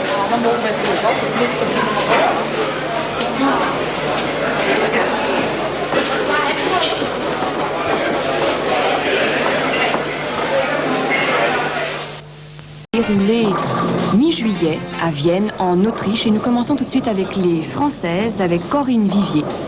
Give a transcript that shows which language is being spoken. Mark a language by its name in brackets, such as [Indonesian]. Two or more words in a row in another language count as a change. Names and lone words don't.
[Dutch] dan mogen wij het ook wel. Dat ligt er [French] Déroulé mi-juillet à Vienne, en Autriche, et nous commençons tout de suite avec les Françaises, avec Corinne Vivier.